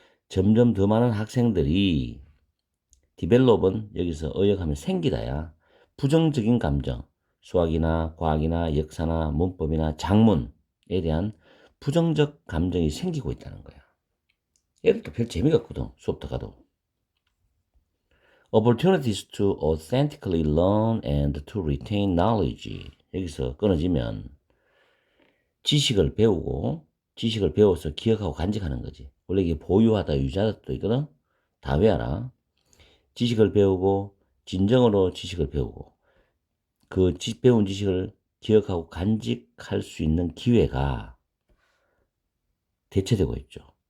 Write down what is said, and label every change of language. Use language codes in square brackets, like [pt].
[ko] 점점 더 많은 학생들이 디벨롭은 여기서 의역하면 생기다야. 부정적인 감정, 수학이나 과학이나 역사나 문법이나 작문에 대한 부정적 감정이 생기고 있다는 거야. 얘들도 별 재미가 없거든, 수업 들어가도. [en] Opportunities to authentically learn and to retain knowledge. [ko] 여기서 끊어지면 지식을 배우고 지식을 배워서 기억하고 간직하는 거지. 원래 이게 보유하다 유지하다 또 있거든. 다 외워라. 지식을 배우고 진정으로 지식을 배우고 그 배운 지식을 기억하고 간직할 수 있는 기회가 대체되고 있죠.